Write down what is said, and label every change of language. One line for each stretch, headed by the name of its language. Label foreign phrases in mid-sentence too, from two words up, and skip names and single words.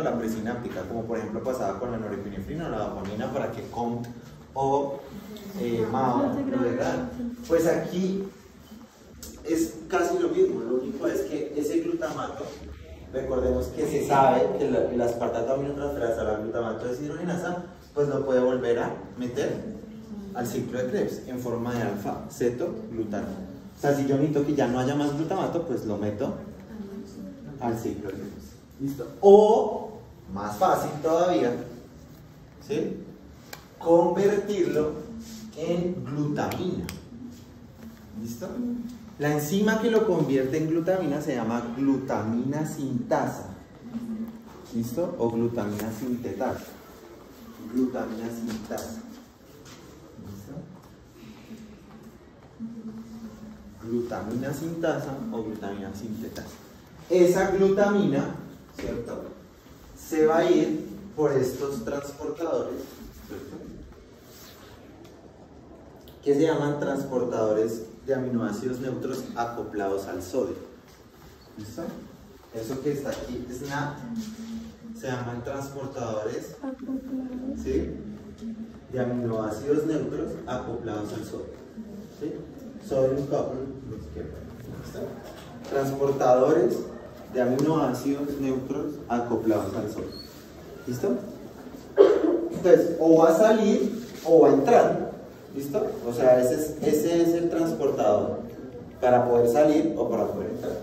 Spanish: La presináptica, como por ejemplo pasaba con la norepinefrina o la dopamina para que COMT o MAO lo degradan. Pues aquí es casi lo mismo, lo único es que ese glutamato, recordemos que se sabe que la aspartato aminotransferasa, la glutamato deshidrogenasa, pues lo puede volver a meter al ciclo de Krebs en forma de alfa-cetoglutarato. O sea, si yo necesito que ya no haya más glutamato, pues lo meto al ciclo de Krebs. ¿Listo? O, más fácil todavía, ¿sí? Convertirlo en glutamina. ¿Listo? La enzima que lo convierte en glutamina se llama glutamina sintasa. ¿Listo? O glutamina sintetasa. Glutamina sintasa. ¿Listo? Glutamina sintasa o glutamina sintetasa. Esa glutamina, ¿cierto? Se va a ir por estos transportadores, ¿cierto? Que se llaman transportadores de aminoácidos neutros acoplados al sodio. ¿Listo? Eso que está aquí es se llaman transportadores, ¿sí? De aminoácidos neutros acoplados al sodio. ¿Sí?
English: Sodium couple,
Spanish: ¿listo? Transportadores de aminoácidos neutros acoplados al sodio. ¿Listo? Entonces, o va a salir o va a entrar. ¿Listo? O sea, ese es el transportador para poder salir o para poder entrar.